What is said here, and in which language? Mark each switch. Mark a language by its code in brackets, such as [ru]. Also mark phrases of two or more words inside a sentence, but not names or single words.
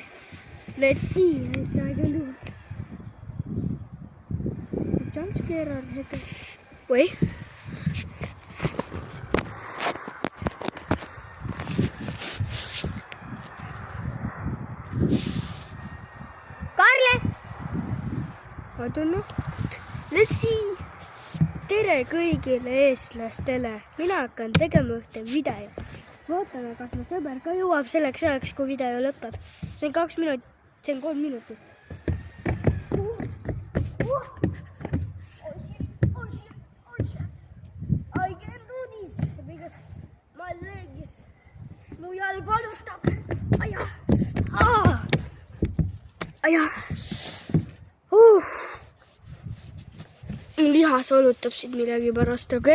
[en] Let's see what I can do. Jump scare or hit. Wait. Karle! I don't know. Let's see. [et] Tere kõigile eestlastele. Mina hakkan tegema ühte video. Vaatame, kas mu sõber ka jõuab selleks ajaks, kui video lõpeb. See on 2 minutit. See on 3 minutit. [en] I can do this because my leg is... [et] Mu jalg valutab. Aja. Aja. Lihas valutab siit millegi pärast, okei?